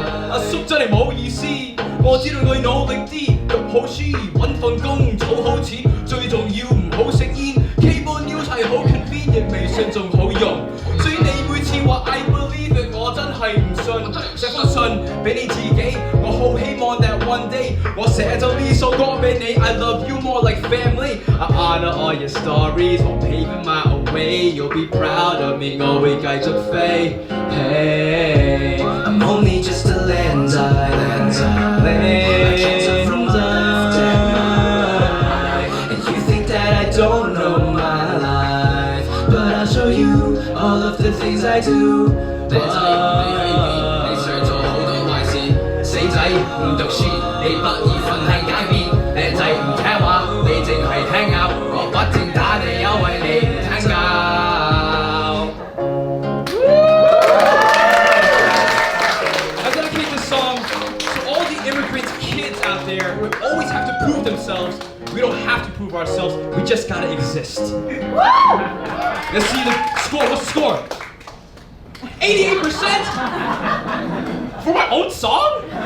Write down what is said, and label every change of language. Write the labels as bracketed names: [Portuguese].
[Cantonese] 阿叔真係冇意思，我知道佢努力啲，讀好書，揾份工，儲好錢，最重要唔好食煙。 [English] Cable news [Cantonese] 係好 [English] convenient， [Cantonese] 微信仲好用。所以你每次話 [English] I believe it， [Cantonese] 我真係唔信。寫封信俾你自己，我好希望 [English] that one day， [Cantonese] 我寫咗呢首歌俾你。 [English] I love you more like family。 I honor all your stories， 我 paving my own way。You'll be proud of me， [Cantonese] 我會繼續飛。 [English] Hey， I'm only just a land-eye. I can't tell from my left and right. And you think that I don't know my life, but I'll show you all of the things I do. [Cantonese] 靚仔，你去邊？你想做好多壞事。死仔唔讀書，你不宜瞓喺街邊。靚仔唔聽話，你淨係 [English] hang out。 [Cantonese] 我不停打你，因為你唔聽教。 [English] I dedicate this song to all the immigrant kids out there who always have to prove themselves. We don't have to prove ourselves. We just gotta exist. Let's see the score. What's the score? 88% for my own song?